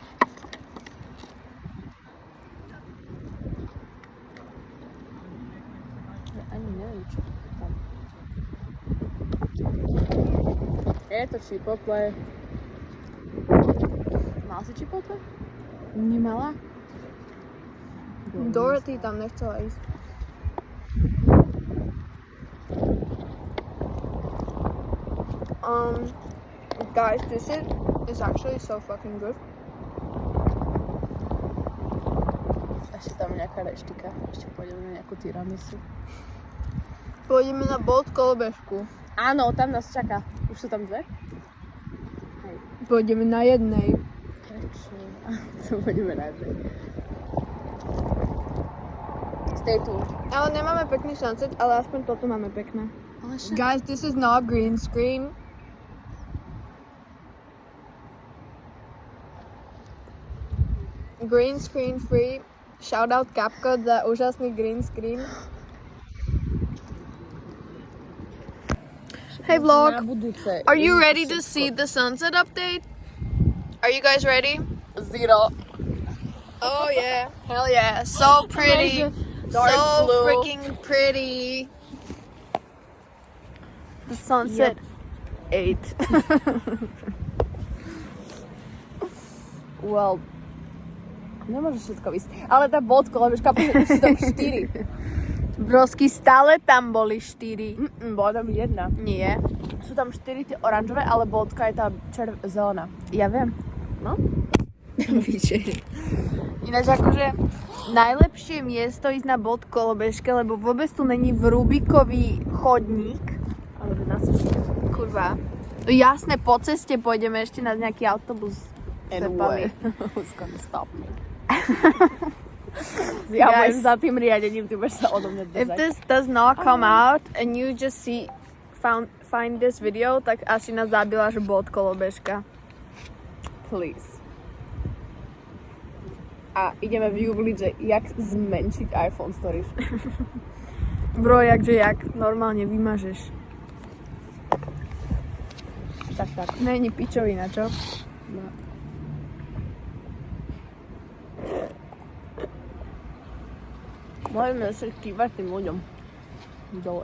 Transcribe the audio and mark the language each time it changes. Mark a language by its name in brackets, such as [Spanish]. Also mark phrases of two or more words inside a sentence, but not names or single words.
[Slovak] Ja ani neviem, čo tam. Je to Chipotle. Mal si Chipotle? Nemala? Dorothy tam nechcela ísť. [English] Guys, this is actually so fucking good. [Slovak] Ešte tam nejaká reštika. Ešte pôjdeme na nejakú tiramisu. Pôjdeme na Bolt kolobežku. Áno, tam nás čaká. Už sú tam dve? Pôjdeme na jednej. Prečo? To pôjdeme na jednej. [English] Stay tuned. [Slovak] Ale nemáme pekný sunset, ale aspoň toto máme pekné. Ale však... [English] Guys, this is not green screen. Green screen free. Shout out CapCut [Slovak] za úžasný [English] green screen. Hey vlog, [Slovak] Na budúce. [English] are you ready to see the sunset update? Are you guys ready? Zero. Oh yeah, hell yeah, so pretty, Dark so blue. freaking pretty. The sunset. 8. Well, [Slovak] nemôžeš všetko vysť. Ale tá bodko, lebo už sú tam 4. Brosky, stále tam boli 4. Bola tam jedna. Nie. Sú tam 4 tie oranžové, ale bodka je tá zelená. Ja viem. No? Ináč akože najlepšie miesto ísť na bodkolobežke, lebo vôbec tu není Rubikový chodník. Ale na ceste. Kurva. No jasné, po ceste pôjdeme ešte na nejaký autobus. [English] Anyway. Who's gonna stop me? [Slovak] Ja budem za tým riadením, ty budeš sa odo mňa [English] If [Slovak] držať. [English] this does not come out and you just find this video, [Slovak] tak asi nás zabila, že bodkolobežka. Please. A ideme vygoogliť, že jak zmenšiť iPhone Stories. Bro, jakže jak normálne vymažeš. Tak. Není pičovina, čo? No. Môžeme sa kývať tým ľuďom. Dole.